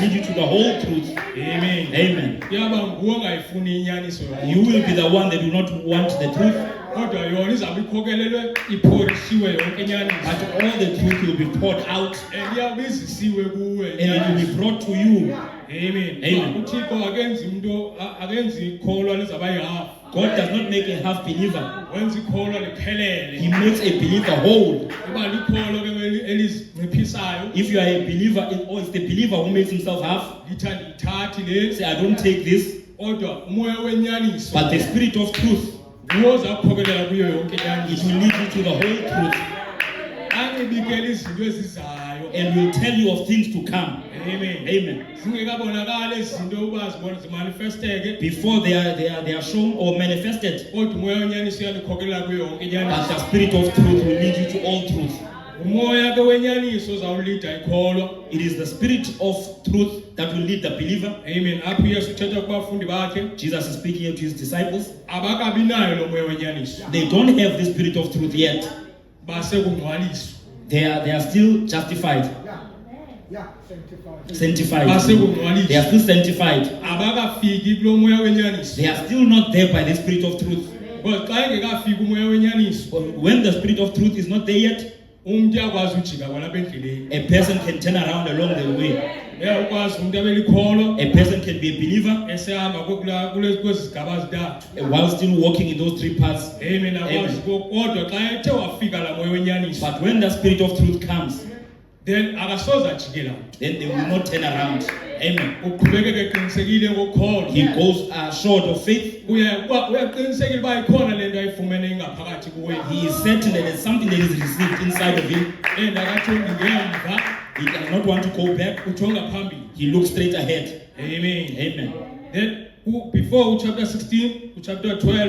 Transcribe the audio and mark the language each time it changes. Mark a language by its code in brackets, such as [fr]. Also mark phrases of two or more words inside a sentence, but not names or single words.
[en] lead you to the whole truth. Amen. Amen. [xh] Yaba nguwe ongayifuni inyaniso [en] You will be the one that do not want the truth, [xh] kodwa yona izawube ikhokelelwe iphorishiwe yonke inyaniso. [en] but all the truth will be poured out, [xh] And iyawube izisiwe kuwe [en] and it will [xh] inyaniso. [en] be brought to you. Amen. Amen. [xh] uThixo akenzi umuntu akenzi ikholwa lizaba yihafu, [en] God does not make a half believer, [xh] wenza ikholwa [en] He [xh] liphelele. [en] makes a believer whole. [xh] Kuba likholwa ke elizinciphisayo, [en] If you are a believer, or it's the believer who makes himself half, [xh] lithi andiyithathi le, [en] say, I don't take this, [xh] kodwa umoya wenyaniso [en] but the Spirit of truth, [xh] nguwo ozakukhokelela kuyo yonke [en] it [xh] inyaniso, [en] will lead you to the whole truth, [xh] ancibikele izinto ezizayo. [en] and will tell you of things to come. Amen. Amen. [xh] Zingekabonakali izinto uba zimanifesteke, [en] Before they are shown or manifested, [xh] kodwa umoya wenyaniso uyanikhokelela kuyo yonke [en] but [xh] inyaniso. [en] the Spirit of truth will lead you to all truth. [xh] Umoya ke wenyaniso uzawulida ikholwa. [en] It is the Spirit of truth that will lead the believer. Amen. [xh] Apho uYesu uthetha kubafundi bakhe, [en] Jesus is speaking here to his disciples. [xh] abakabi nayo lo moya wenyaniso, [en] They don't have the Spirit of truth yet. [xh] basekungcwaliswa. [en] They are still justified, sanctified. They are [xh] Basekungcwaliswa. [en] still sanctified. [xh] Abakafiki kulo moya wenyaniso. [en] They are still not there by the Spirit of truth. [xh] Because xa engekafiki umoya wenyaniso, [en] When the Spirit of truth is not there yet, [xh] umuntu uyakwazi ujika kwalapha endleleni. [en] a person can turn around along the way. [xh] Uyakwazi umuntu abelikholwa [en] A person can be a believer [xh] esehamba kwezi zigaba zintathu. [en] while still walking in those three paths. Amen. [xh] Akwazi kodwa xa ethe wafika la moya wenyaniso, [en] But when the Spirit of truth comes, [xh] then akasoze ajikela. [en] then they will not turn around. Amen. [xh] Uqhubekeke eqinisekile ngokholwa. [en] He goes short of faith. [xh] Uyaqinisekile uba ikhona le nto ayifumene ingaphakathi kuwe. [en] He is certain that there's something that is received inside of him. [xh] And akajongi ngemva, [en] He does not want to go back. [xh] ujonga phambili. [en] He looks straight ahead. Amen. Amen. Then before chapter 16, chapter 12,